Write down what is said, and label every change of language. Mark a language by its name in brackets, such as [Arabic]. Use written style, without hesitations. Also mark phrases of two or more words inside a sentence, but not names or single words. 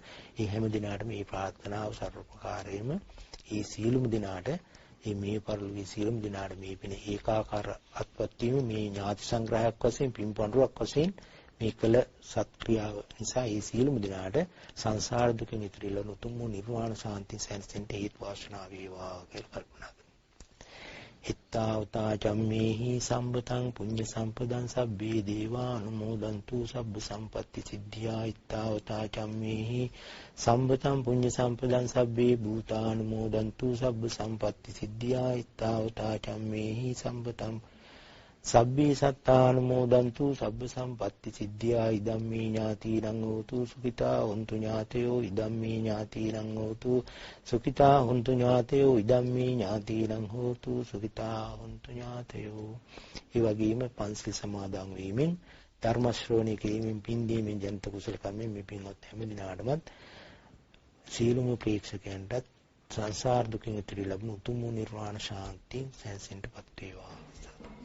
[Sinhala] ඒ හැම දිනාටම මේ ප්‍රාර්ථනාව සර්වපකාරයෙන්ම ඒ සියලුම දිනාට මේ පරලොවේ සියලුම දිනාට මේ පින ඒකාකාර අත්පත් වීම මේ ඥාති සංග්‍රහයක් වශයෙන් පින්පඬුරක් වශයෙන් මේ කළ සත්ක්‍රියාව නිසා ඒ සියලුම දිනාට සංසාර දුකෙන් ඈතට උතුම් වූ නිර්වාණ ශාන්තිය සැනසෙන්න හේතු වාසනා වේවා කියලා කල්පනා කරනවා. [Pali] හිත්තාවතා චම්මේහි සම්බතං පුඤ්ඤ සම්පදං සබ්බේ දේවා අනුමෝදන්තු සබ්බ සම්පatti සිද්ධියා. හිත්තාවතා චම්මේහි සම්බතං පුඤ්ඤ සම්පදං සබ්බේ භූතානුමෝදන්තු සබ්බ සම්පatti සිද්ධියා. හිත්තාවතා චම්මේහි සම්බතං සබ්බේ සත්තානුමෝදන්තු සබ්බ සම්පatti සිද්ධියා. ඉදම්මේ ඥාතිනං හෝතු සුඛිතා හොන්තු ඥාතයෝ. ඉදම්මේ ඥාතිනං හෝතු සුඛිතා හොන්තු ඥාතයෝ. ඉදම්මේ ඥාතිනං හෝතු සුඛිතා හොන්තු ඥාතයෝ. [Sinhala] ඒ වගේම පන්සිල් සමාදන් වීමෙන් ධර්ම ශ්‍රවණය කිරීමෙන් පින් දීමෙන් ජනිත කුසල කර්මෙන් මේ පින්වත් හැම දිනාටමත් සීලමු ප්‍රේක්ෂකයන්ටත් සංසාර දුකින් ඈතට ලැබුණු උතුම් නිර්වාණ ශාන්තිය සැනසෙන්නපත් වේවා.